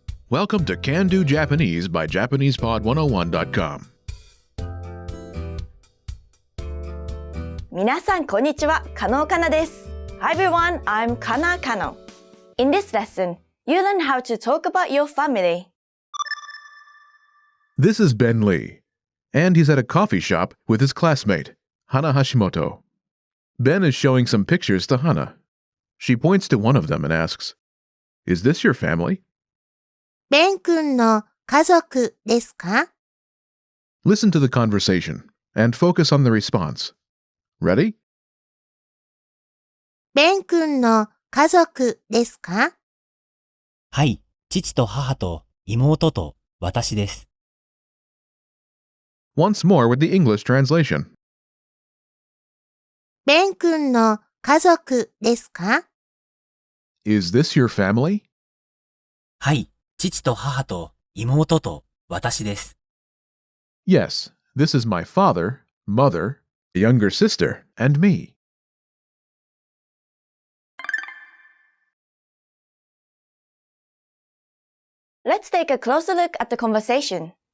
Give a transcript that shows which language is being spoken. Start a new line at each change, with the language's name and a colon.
English: Welcome to Can-Do Japanese by JapanesePod101.com.
Japanese: 皆さんこんにちは、加納かなです。
English: Hi everyone, I'm Kana Kano. In this lesson, you learn how to talk about your family. This is Ben Lee, and he's at a coffee shop with his classmate, Hana Hashimoto. Ben is showing some pictures to Hana. She points to one of them and asks, "Is this your family?"
Japanese: ベン君の家族ですか？
English: Listen to the conversation and focus on the response. Ready?
Japanese: ベン君の家族ですか？はい、父と母と妹と私です。
English: Once more with the English translation.
Japanese: ベン君の家族ですか？
English: Is this your family?
Japanese: はい、父と母と妹と私です。
English: Yes, this is my father, mother, younger sister, and me. Let's take a closer look at the conversation.